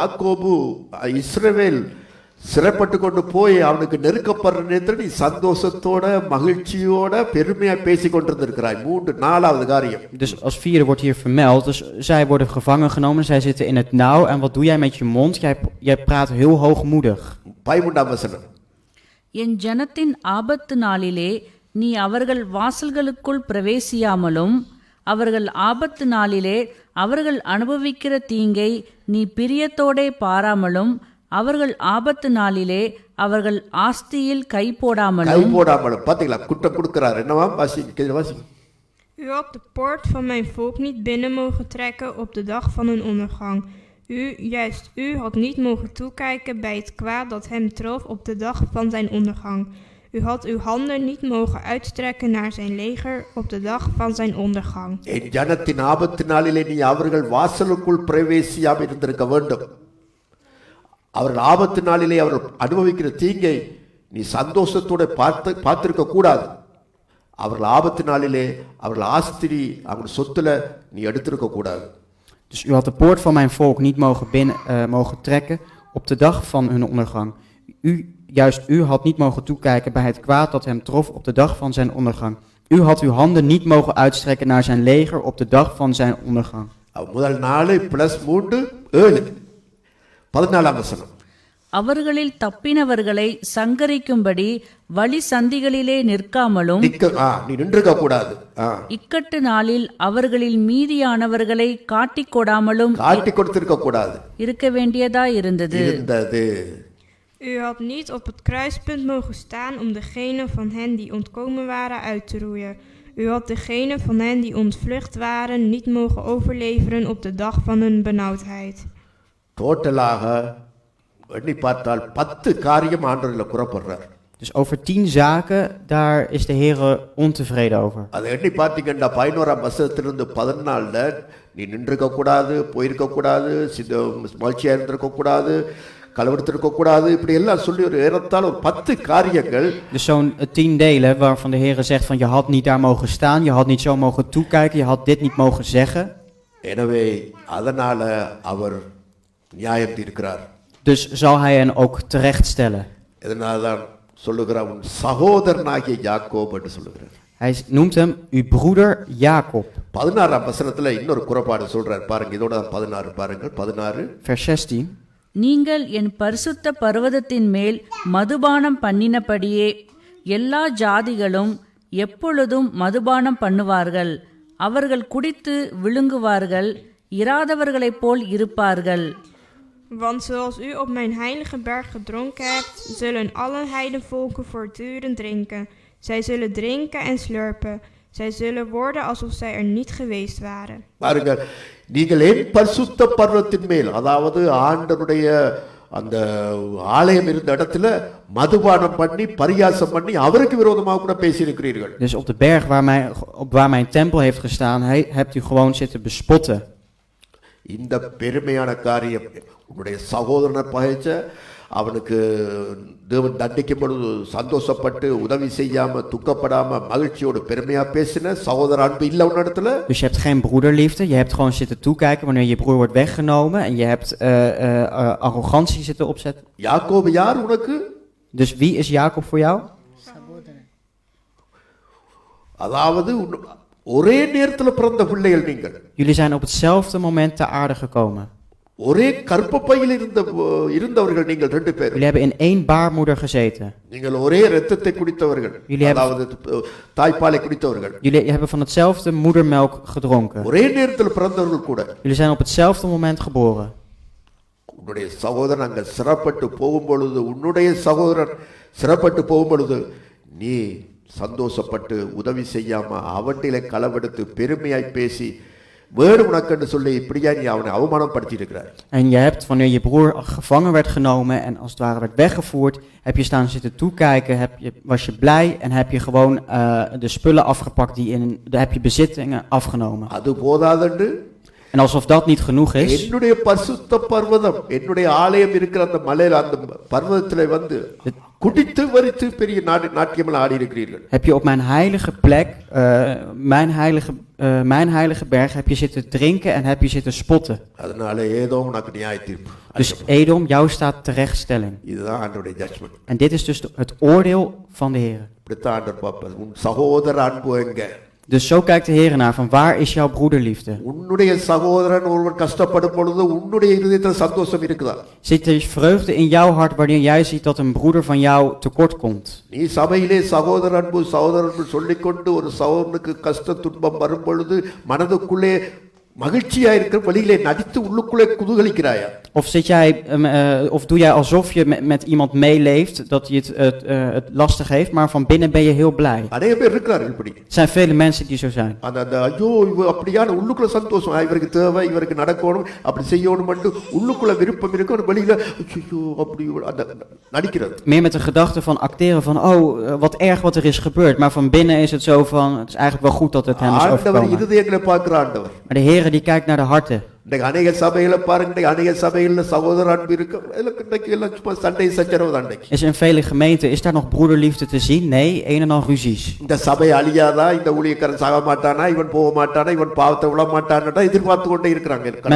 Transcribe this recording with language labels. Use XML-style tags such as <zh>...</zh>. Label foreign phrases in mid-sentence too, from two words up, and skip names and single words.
<ta>உன்னுடைய சகோதரன் யாக்கோபு இஸ்ரவேல் சிறைப்பட்டு கொண்டு போய் அவனுக்கு நெருக்கப்படுற நேரத்தில் நீ சந்தோஷத்தோட மகிழ்ச்சியோட பெருமையா பேசி கொண்டிருந்திருக்கிறாய். 4வது காரியம்.</ta> <nl>Dus als vierde wordt hier vermeld, dus zij worden gevangen genomen, zij zitten in het nauw. En wat doe jij met je mond? Jij praat heel hoogmoedig.</nl> <ta>13வது வசனம். என் ஜனத்தின் ஆபத்து நாளிலே நீ அவர்கள் வாசல்களுக்குள் பிரவேசியாமலும் அவர்கள் ஆபத்து நாளிலே அவர்கள் அனுபவிக்கிற தீங்கை நீ பிரியத்தோடே பாராமலும் அவர்கள் ஆபத்து நாளிலே அவர்கள் ஆஸ்தியில் கை போடாமலும். பாத்தீங்களா, குற்றம் கொடுக்கிறார். என்னவா வாசிங்க.</ta> <nl>U had de poort van mijn volk niet binnen mogen trekken op de dag van hun ondergang. U had niet mogen toekijken bij het kwaad dat hem trof op de dag van zijn ondergang. U had uw handen niet mogen uitstrekken naar zijn leger op de dag van zijn ondergang.</nl> <ta>என் ஜனத்தின் ஆபத்து நாளிலே நீ அவர்கள் வாசலுக்குள் பிரவேசியாமல் இருந்திருக்க வேண்டும். அவர்கள் ஆபத்து நாளிலே அவர்கள் அனுபவிக்கிற தீங்கை நீ சந்தோஷத்தோட பார்த்திருக்க கூடாது. அவர்கள் ஆபத்து நாளிலே அவர்கள் ஆஸ்தி அவர்கள் சொத்துல நீ எடுத்திருக்க கூடாது.</ta> <nl>Dus u had de poort van mijn volk niet mogen trekken op de dag van hun ondergang. Juist u had niet mogen toekijken bij het kwaad dat hem trof op de dag van zijn ondergang. U had uw handen niet mogen uitstrekken naar zijn leger op de dag van zijn ondergang.</nl> <ta>முதல் 4 + 3 7. 14ஆம் வசனம். அவர்களில் தப்பினவர்களை சங்கரிக்கும்படி வழி சந்திகளிலே நிற்காமலும் நீ நின்றுக்க கூடாது. இக்கட்டு நாளில் அவர்களில் மீதியானவர்களை காட்டிக் கொடாமலும் கொடுத்திருக்க கூடாது. இருக்க வேண்டியதாய் இருந்தது.</ta> <nl>U had niet op het kruispunt mogen staan om degenen van hen die ontkomen waren uit te roeien. U had degenen van hen die ontvlucht waren niet mogen overleveren op de dag van hun benauwdheid.</nl> <ta>டோட்டலாக எண்ணி பார்த்தால் 10 காரியம் ஆண்டவரில் கூறப்படுறார்.</ta> <nl>Dus over 10 zaken, daar is de Heer ontevreden over.</nl> <ta>அதை எண்ணி பார்த்தீங்கன்னா 11ஆம் வசனத்திலிருந்து 14ல நீ நின்றுக்க கூடாது, போயிருக்க கூடாது, மகிழ்ச்சியா இருந்திருக்க கூடாது, களவெடுத்திருக்க கூடாது, இப்படி எல்லாம் சொல்லி ஒரு ஏறத்தாழ ஒரு 10 காரியங்கள்.</ta> <nl>Dus zo'n 10 delen waarvan de Heer zegt van je had niet daar mogen staan, je had niet zo mogen toekijken, je had dit niet mogen zeggen.</nl> <ta>எனவே அதனால அவர் நியாயம் தீர்க்கிறார்.</ta> <nl>Dus zal hij hen ook terechtstellen.</nl> <ta>இதனால்தான் சொல்லுகிறார் உன் சகோதரனாகிய யாக்கோப் என்று சொல்லுகிறார்.</ta> <nl>Hij noemt hem uw broeder Jacob.</nl> <ta>16ஆம் வசனத்துல இன்னொரு குறைபாடு சொல்றார் பாருங்க. இதோட 16 பாருங்கள். 16</ta> <nl>vers 16.</nl> <ta>நீங்கள் என் பரிசுத்த பர்வதத்தின் மேல் மதுபானம் பண்ணினபடியே எல்லா ஜாதிகளும் எப்பொழுதும் மதுபானம் பண்ணுவார்கள். அவர்கள் kuடித்து விழுங்குவார்கள், இராதவர்களைப் போல் இருப்பார்கள்.</ta> <nl>Want zoals u op mijn heilige berg gedronken hebt, zullen alle heidenvolken voortdurend drinken. Zij zullen drinken en slurpen. Zij zullen worden alsof zij er niet geweest waren.</nl> <ta>பாருங்கள், நீங்கள் என் பரிசுத்த பர்வதத்தின் மேல், அதாவது ஆண்டவருடைய அந்த ஆலயம் இருந்த இடத்துல மதுபானம் பண்ணி பரியாசம் பண்ணி அவருக்கு விரோதமாக கூட பேசியிருக்கிறீர்கள்.</ta> <nl>Dus op de berg waar mijn tempel heeft gestaan, hebt u gewoon zitten bespotten.</nl> <ta>இந்த பெருமையான காரியம் உன்னுடைய சகோதரனை பகைச்ச, அவனுக்கு தேவன் தண்டிக்கும் பொழுது சந்தோஷப்பட்டு உதவி செய்யாம துக்கப்படாம மகிழ்ச்சியோடு பெருமையா பேசின சகோதர அன்பு இல்ல உன் இடத்துல.</ta> <nl>Dus je hebt geen broederliefde, je hebt gewoon zitten toekijken wanneer je broer wordt weggenomen en je hebt arrogantie zitten opzetten.</nl> <ta>யாக்கோபு யார் உனக்கு?</ta> <nl>Dus wie is Jacob voor jou?</nl> <ta>அதாவது ஒரே நேரத்தில் பிறந்த பிள்ளைகள் நீங்கள்.</ta> <nl>Jullie zijn op hetzelfde moment ter aarde gekomen.</nl> <ta>ஒரே கர்ப்பப்பையில் இருந்தவர்கள் நீங்கள் 2 பேர்.</ta> <nl>Jullie hebben in één baarmoeder gezeten.</nl> <ta>நீங்கள் ஒரே இரத்தத்தை குடித்தவர்கள். அதாவது தாய்ப்பாலை குடித்தவர்கள்.</ta> <nl>Jullie hebben van hetzelfde moedermelk gedronken.</nl> <ta>ஒரே நேரத்தில் பிறந்தவர்கள் கூட.</ta> <nl>Jullie zijn op hetzelfde moment geboren.</nl> <ta>உன்னுடைய சகோதரன் அங்க சிறப்பட்டு போகும் பொழுது, உன்னுடைய சகோதரன் சிறப்பட்டு போகும் பொழுது நீ சந்தோஷப்பட்டு உதவி செய்யாம அவன்டிலே களவெடுத்து பெருமையாய் பேசி வேறு உனக்கென்று சொல்லி இப்படியா நீ அவனை அவமானப்படுத்தி இருக்கிறார்.</ta> <nl>En je hebt, wanneer je broer gevangen werd genomen en als het ware werd weggevoerd, heb je staan zitten toekijken, was je blij en heb je gewoon de spullen afgepakt, heb je bezittingen afgenomen.</nl> <ta>அது போதாதென்று.</ta> <nl>En alsof dat niet genoeg is,</nl> <ta>என்னுடைய பரிசுத்த பர்வதம், என்னுடைய ஆலயம் இருக்கிற அந்த மலையில அந்த பர்வதத்திலே வந்து குடித்து வரித்து பெரிய நாட்டியமெல்லாம் ஆடி இருக்கிறீர்கள்.</ta> <nl>Heb je op mijn heilige plek, mijn heilige berg, heb je zitten drinken en heb je zitten spotten.</nl> <ta>அதனால ஏதோ உனக்கு நியாய தீர்ப்பு.</ta> <nl>Dus Edom, jou staat terechtstelling.</nl> <ta>இதுதான் ஆண்டவருடைய ஜட்ஜ்மென்ட்.</ta> <nl>En dit is dus het oordeel van de Heer.</nl> <ta>இப்படித்தான் ஆண்டவர் பார்ப்பார். உன் சகோதர அன்பு எங்க?</ta> <nl>Dus zo kijkt de Heer naar, van waar is jouw broederliefde?</nl> <ta>உன்னுடைய சகோதரன் ஒருவன் கஷ்டப்படும் பொழுது உன்னுடைய இதயத்தில் சந்தோஷம் இருக்குதா?</ta> <nl>Zit er vreugde in jouw hart wanneer jij ziet dat een broeder van jou tekort komt?</nl> <ta>நீ சபையிலே சகோதர அன்பு சொல்லிக்கொண்டு ஒரு சகோதரனுக்கு கஷ்ட துன்பம் வரும் பொழுது மனதுக்குள்ளே மகிழ்ச்சியா இருக்கிற வழியிலே நடித்து உள்ளுக்குள்ளே குதூகலிக்கிறாயா?</ta> <nl>Of of doe jij alsof je met iemand meeleeft, dat hij het lastig heeft, maar van binnen ben je heel blij.</nl> <ta>அநேக பேர் இருக்கிறார்கள் இப்படி.</ta> <nl>Er zijn vele mensen die zo zijn.</nl> <ta>அந்த ஐயோ இவ அப்படியான உள்ளுக்குள்ள சந்தோஷம், இவருக்கு தேவை, இவருக்கு நடக்கணும், அப்படி செய்யணும் என்று உள்ளுக்குள்ள விருப்பம் இருக்கும், வெளியில ஐயோ அப்படி அந்த நடிக்கிறது.</ta> <nl>Meer met de gedachte van acteren van, wat erg wat er is gebeurd, maar van binnen is het zo van, het is eigenlijk wel goed dat het hem is</nl> <ta>ஆண்டவர்</ta> <nl>overkomen.</nl> <ta>இருதயங்களை பார்க்கிற ஆண்டவர்.</ta> <nl>Maar de Heer die kijkt naar de harten.</nl> <ta>இன்னைக்கு அநேக சபைகளை பாருங்க, அநேக சபைகளில் சகோதர அன்பு இருக்கு, இன்னைக்கு எல்லாம் சும்மா சண்டை சச்சரவு தான்.</ta> <nl>Is in vele gemeenten, is daar nog broederliefde te zien? Nee, een en al ruzies.</nl> <ta>இந்த சபை அழியாதா, இந்த ஊழியக்காரன் சாக மாட்டானா, இவன் போக மாட்டானா, இவன் பாவத்தை விட மாட்டானா எதிர்பார்த்து கொண்டே இருக்கிறாங்க.</ta>